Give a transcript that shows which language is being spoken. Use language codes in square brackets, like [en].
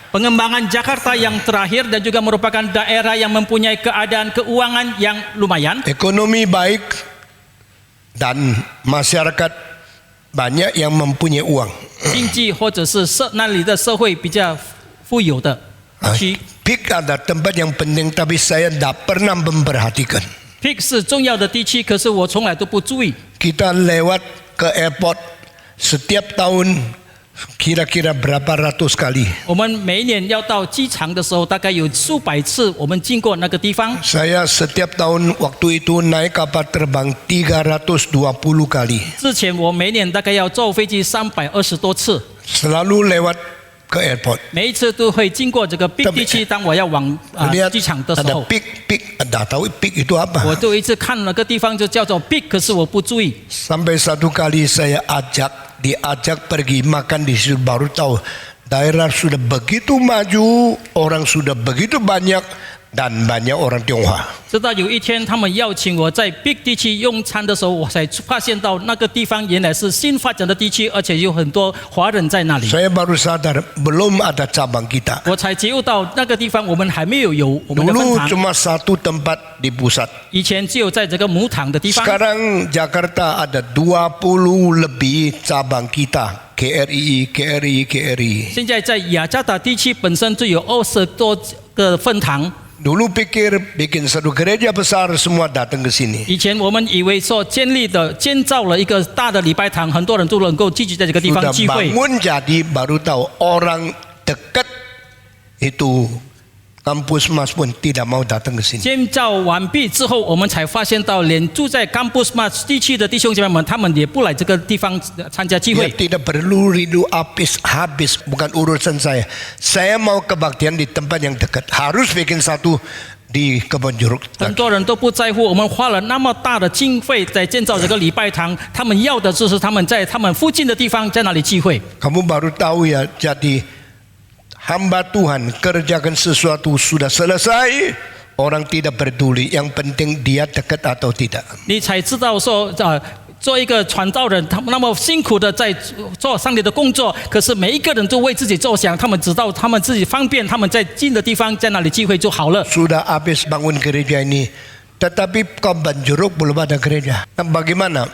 [id] pengembangan Jakarta yang terakhir dan juga merupakan daerah yang mempunyai keadaan keuangan yang lumayan. Ekonomi baik dan masyarakat banyak yang mempunyai uang. [zh] 经济或者是那里的社会比较富有的区。 [id] PIK ada tempat yang penting tapi saya tidak pernah memperhatikan. [zh] PIK 是重要的地区，可是我从来都不注意。 [id] Kita lewat ke airport setiap tahun kira-kira berapa ratus kali. [zh] 我们每一年要到机场的时候，大概有数百次我们经过那个地方。 [id] Saya setiap tahun waktu itu naik kapal terbang 320 kali. [zh] 之前我每年大概要坐飞机320多次， [id] Selalu lewat ke airport. [zh] 每一次都会经过这个 PIK 地区。当我要往 [id] Lihat [zh] 机场的时 [id] ada [zh] 候， [id] PIK, ada tahu PIK itu apa? [zh] 我都一直看那个地方就叫做 PIK， 可是我不注意。 [id] Sampai satu kali saya diajak pergi makan di situ, baru tahu daerah sudah begitu maju, orang sudah begitu banyak dan banyak orang Tionghoa. [zh] 直到有一天他们邀请我在 PIK 地区用餐的时候，我才发现到那个地方原来是新发展的地区，而且有很多华人在那里。 [id] Saya baru sadar belum ada cabang kita. [zh] 我才觉悟到那个地方我们还没有我们的分 [id] Dulu [zh] 堂， [id] cuma satu tempat di pusat. [zh] 以前只有在这个母堂的地方。 [id] Sekarang Jakarta ada 20 lebih cabang kita. KRI. [zh] 现在在雅加达地区本身就有20多个分堂。 [id] Dulu pikir bikin satu gereja besar semua datang ke sini. [zh] 以前我们以为说建造了一个大的礼拜堂，很多人都能够聚集在这个地方 [id] Sudah [zh] 聚会。 [id] bangun jadi baru tahu orang dekat itu kampus mas pun tidak mau datang ke sini. [zh] 建造完毕之后，我们才发现到，连住在 Campus Mas 地区的弟兄姐妹们，他们也不来这个地方参加聚 [id] Dia [zh] 会。 [id] tidak perlu rindu habis bukan urusan saya. Saya mau kebaktian di tempat yang dekat. Harus bikin satu di Kebon Jeruk. [zh] 很多人都不在乎，我们花了那么大的经费在建造这个礼拜堂，他们要的就是他们在他们附近的地方在那里聚会。 [id] Kamu baru tahu ya, jadi hamba Tuhan kerjakan sesuatu sudah selesai, orang tidak peduli. Yang penting dia dekat atau tidak. [zh] 你才知道说，做一个传道人，他们那么辛苦的在做上帝的工作，可是每一个人都为自己着想，他们知道他们自己方便，他们在近的地方在那里聚会就好了。 [id] Sudah habis bangun gereja ini, tetapi Kebon Jeruk belum ada gereja. Nah, bagaimana?